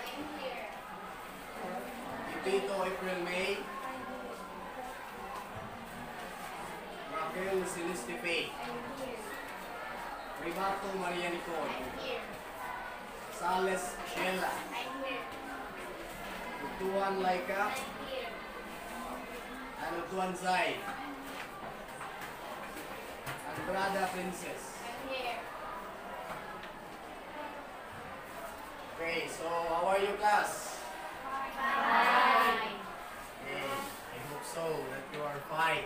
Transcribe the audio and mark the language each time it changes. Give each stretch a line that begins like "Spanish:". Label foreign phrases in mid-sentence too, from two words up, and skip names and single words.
English: Ipito April May. Raquel Celeste Faye. Ribato Maria Nicole. Sales Sheila. Utuan Laika. And Utuan Zai. Andrada Princess. Okay, so how are you, class? Fine. Okay, I hope so that you are fine.